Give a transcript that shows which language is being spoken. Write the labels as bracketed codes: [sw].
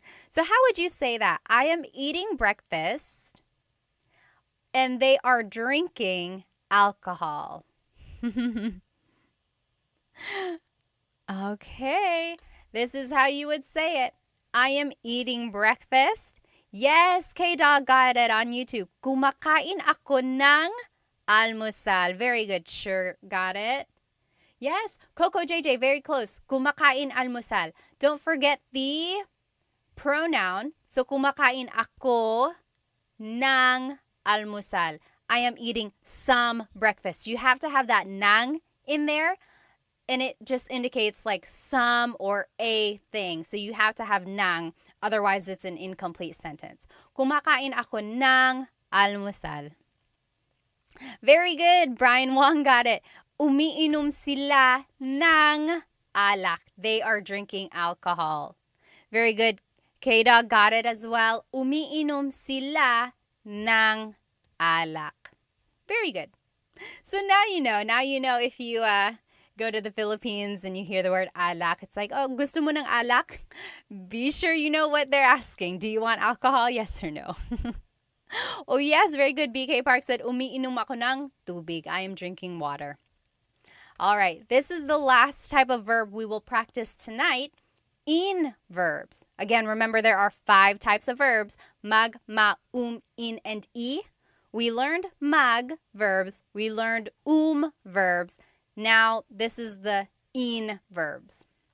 [en] So how would you say that? I am eating breakfast and they are drinking alcohol. Okay, this is how you would say it. I am eating breakfast. Yes, K-Dog got it on YouTube. [tl] Kumakain ako ng almusal. [en] Very good. Sure, got it. Yes, Coco JJ, very close. [tl] Kumakain almusal. [en] Don't forget the pronoun. [tl] So, kumakain ako ng almusal. [en] I am eating some breakfast. You have to have that nang in there. And it just indicates like some or a thing. So you have to have nang. Otherwise, it's an incomplete sentence. [tl] Kumakain ako ng almusal. [en] Very good. Brian Wong got it. [tl] Umiinom sila ng alak. [en] They are drinking alcohol. Very good. K-Dog got it as well. [tl] Umiinom sila ng alak. [en] Very good. So now you know. Now you know if you go to the Philippines and you hear the word alak, it's like, oh, [tl] gusto mo ng alak? [en] Be sure you know what they're asking. Do you want alcohol? Yes or no? Oh, yes. Very good. [tl] BK Park said, umiinom ako ng tubig. [en] I am drinking water. All right. This is the last type of verb we will practice tonight in verbs. Again, remember there are 5 types of verbs. Mag, ma, in, and I. We learned mag verbs. We learned verbs. Now, this is the in verbs.